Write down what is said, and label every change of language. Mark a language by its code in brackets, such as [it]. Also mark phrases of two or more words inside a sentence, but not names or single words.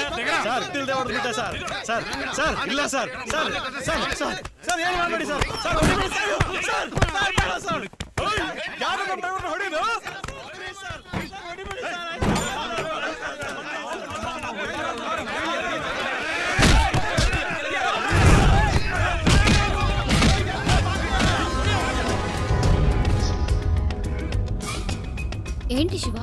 [kn] సార్ తిల్దే ಹೊಡೆದ್ಬಿಟ್ಟ ಸರ್ ಸರ್ ಸರ್ ಇಲ್ಲ ಸರ್ ಸರ್ ಸರ್ ಸರ್ ಸರ್ ಏನು ಮಾಡಬೇಡಿ ಸರ್ ಸರ್ ಹೊಡಿಬೇಡಿ ಸರ್ ಸರ್ ಸರ್ ಯಾರು ನಮ್ಮ ಡ್ರೈವರ್ ಹೊಡಿದು ಸರ್ ಹೊಡಿಬೇಡಿ ಸರ್ [te] ఏంటి శివ